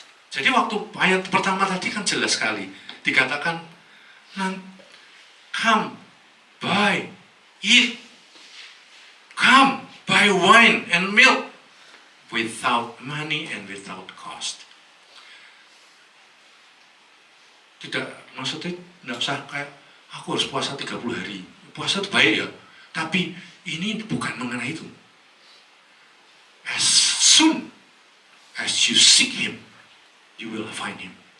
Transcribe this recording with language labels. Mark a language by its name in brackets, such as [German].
[Indonesian] Jadi waktu ayat pertama tadi kan jelas sekali. Dikatakan, [English] come, buy, eat, come, buy wine and milk without money and without cost. [Indonesian] Tidak, maksudnya tidak usah kayak, aku harus puasa 30 hari. Puasa itu baik ya, tapi ini bukan mengenai itu. [English] As soon as you seek Him, you will find Him.